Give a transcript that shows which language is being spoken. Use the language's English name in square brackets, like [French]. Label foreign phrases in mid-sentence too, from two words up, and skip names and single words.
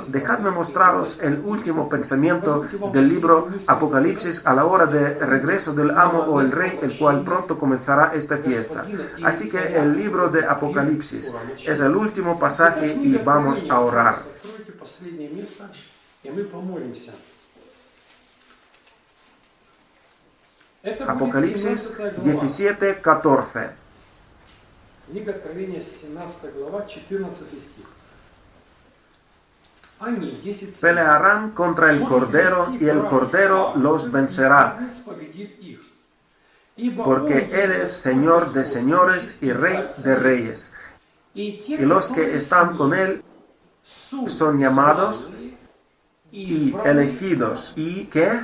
[Spanish] Dejadme mostraros el último pensamiento del libro Apocalipsis a la hora de regreso del amo o el rey, el cual pronto comenzará esta fiesta. Así que el libro de Apocalipsis es el último pasaje y vamos a orar. Apocalipsis 17:14. [Russian] Книга Откровения, 17 глава, 14 стих. [Spanish] Pelearán contra el Cordero y el Cordero los vencerá, porque Él es Señor de señores y Rey de reyes. Y los que están con Él son llamados y elegidos y ¿qué?